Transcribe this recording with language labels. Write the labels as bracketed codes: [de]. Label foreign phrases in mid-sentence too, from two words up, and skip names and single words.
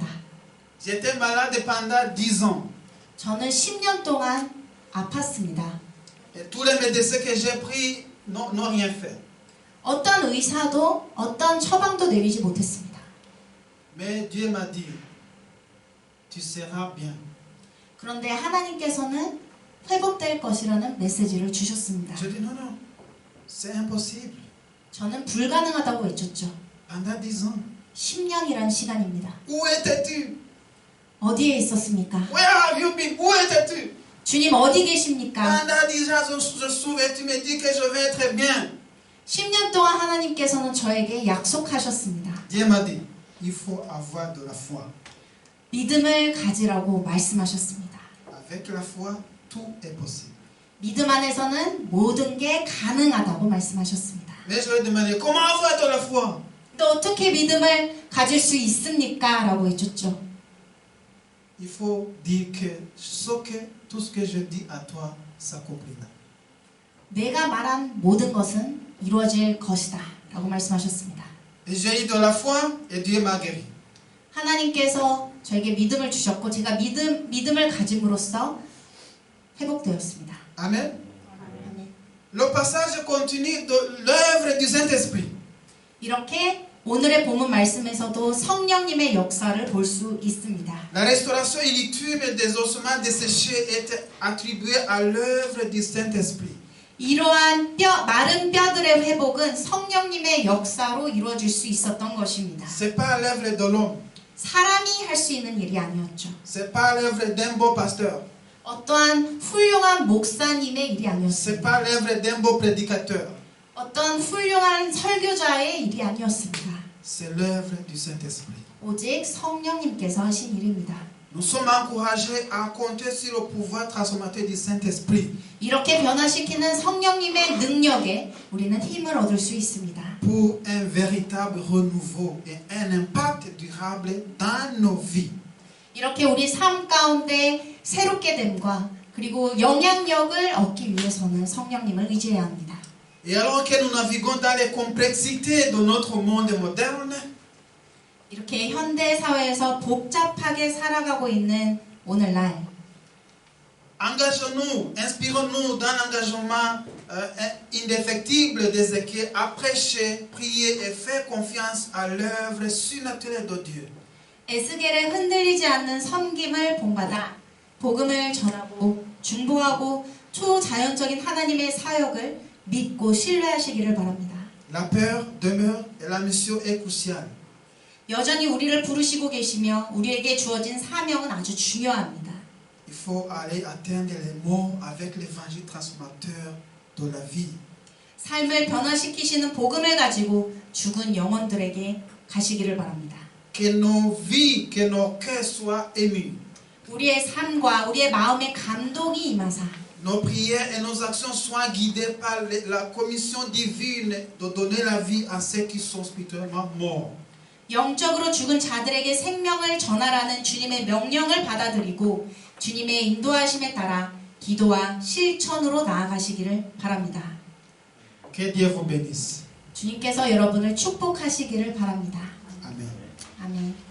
[fr] J'étais malade pendant 10 ans. [ko] 저는 10년 동안 아팠습니다. [fr] Et tous les médecins que j'ai pris n'ont rien fait. [ko] 어떤 의사도 어떤 처방도 내리지 못했습니다. [fr] Mais Dieu m'a dit, tu seras bien. [ko] 그런데 하나님께서는 회복될 것이라는 메시지를 주셨습니다. [fr] Je dis, non, non, c'est impossible. [ko] 저는 불가능하다고 외쳤죠. [fr] Pendant 10 ans. [ko] 10년이란 시간입니다. [fr] Où étais-tu? [ko] 어디에 있었습니까? [en] Where have you been? [fr] Où étais-tu? [ko] 주님 어디 계십니까? [fr] Pendant 10 ans, je souviens, tu me dis que je vais être bien. [ko] 10년 동안 하나님께서는 저에게 약속하셨습니다. [fr] Dieu m'a dit, il faut avoir de la foi. [ko] 믿음을 가지라고 말씀하셨습니다. [fr] Avec la foi, tout est possible. [ko] 믿음 안에서는 모든 게 가능하다고 말씀하셨습니다. [fr] Mais je lui ai demandé, comment avoir de la foi? [ko] 또 어떻게 믿음을 가질 수 있습니까? 라고 해줬죠. [fr] Il faut dire que tout ce que je dis à toi s'accomplira. [ko] 내가 말한 모든 것은 이루어질 것이다 라고 말씀하셨습니다. [fr] Et j'ai eu de la foi et Dieu m'a guéri. [ko] 하나님께서 저에게 믿음을 주셨고 제가 믿음을 가짐으로써 회복되었습니다. Amen. [fr] Le passage continue de l'œuvre du Saint-Esprit. [ko] 이렇게 오늘의 본문 말씀에서도 성령님의 역사를 볼 수 있습니다. [fr] La restauration illitime des ossements desséchés est attribuée à l'œuvre du Saint-Esprit. [ko] 이러한 마른 뼈들의 회복은 성령님의 역사로 이루어질 수 있었던 것입니다. [fr] C'est pas l'œuvre de l'homme. [ko] 사람이 할 수 있는 일이 아니었죠. [fr] C'est pas l'œuvre d'un beau pasteur. [ko] 어떠한 훌륭한 목사님의 일이 [fr] C'est [ko] 아니었습니다. [fr] pas l'œuvre d'un beau prédicateur. [ko] 어떤 훌륭한 설교자의 일이 아니었습니다. [fr] C'est l'œuvre du Saint-Esprit. [ko] 오직 성령님께서 하신 일입니다. [fr] Nous sommes encouragés à compter sur le pouvoir transformateur du Saint-Esprit [ko] 이렇게 변화시키는 성령님의 능력에 우리는 힘을 얻을 수 있습니다. [fr] pour un véritable renouveau et un impact durable dans nos vies. [ko] 이렇게 우리 삶 가운데 새롭게 됨과 그리고 영향력을 얻기 위해서는 성령님을 의지해야 합니다. [fr] Et alors que nous naviguons dans les complexités de notre monde moderne, [ko] 이렇게 현대 사회에서 복잡하게 살아가고 있는 오늘날 [fr] engageons-nous, inspirons-nous d'un engagement indéfectible d'Ézéchiel à prêcher, prier et faire confiance à l'œuvre surnaturelle de Dieu. [ko] 에스겔의 흔들리지 않는 섬김을 본받아 복음을 전하고 중보하고 초자연적인 하나님의 사역을 믿고 신뢰하시기를 바랍니다. [fr] La peur demeure et la mission est cruciale. [ko] 여전히 우리를 부르시고 계시며 우리에게 주어진 사명은 아주 중요합니다. [fr] Il faut aller atteindre les morts avec l'évangile transformateur de la vie. [ko] 삶을 변화시키시는 복음을 가지고 죽은 영혼들에게 가시기를 바랍니다. [fr] Que nos vies, que nos cœurs soient émus. [ko] 우리의 삶과 우리의 마음에 감동이 임하사 [fr] Nos prières et nos actions soient guidées par la commission divine de donner la vie à ceux qui sont spirituellement morts. [ko] 영적으로 죽은 자들에게 생명을 전하라는 주님의 명령을 받아들이고 주님의 인도하심에 따라 기도와 실천으로 나아가시기를 바랍니다. [fr] Que Dieu vous bénisse. [ko] 주님께서 여러분을 축복하시기를 바랍니다. [fr] Amen. [ko] 아멘.